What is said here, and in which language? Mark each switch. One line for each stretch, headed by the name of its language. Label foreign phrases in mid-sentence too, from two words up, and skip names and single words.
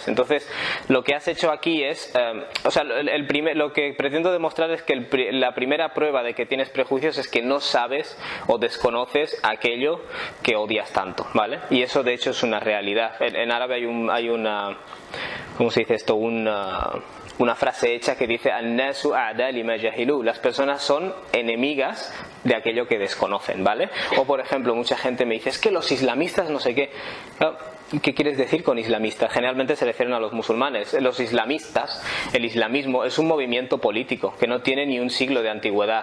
Spanish: Entonces, lo que has hecho aquí es, lo que pretendo demostrar es que la primera prueba de que tienes prejuicios es que no sabes o desconoces aquello que odias tanto, ¿vale? Y eso de hecho es una realidad. En árabe hay una, ¿cómo se dice esto? Una frase hecha que dice
Arabic: "An-nasu a'da lima jahilu",
Spanish: las personas son enemigas de aquello que desconocen, ¿vale? O por ejemplo, mucha gente me dice, es que los islamistas no sé qué. ¿Qué quieres decir con islamistas? Generalmente se refieren a los musulmanes. Los islamistas, el islamismo es un movimiento político que no tiene ni un siglo de antigüedad.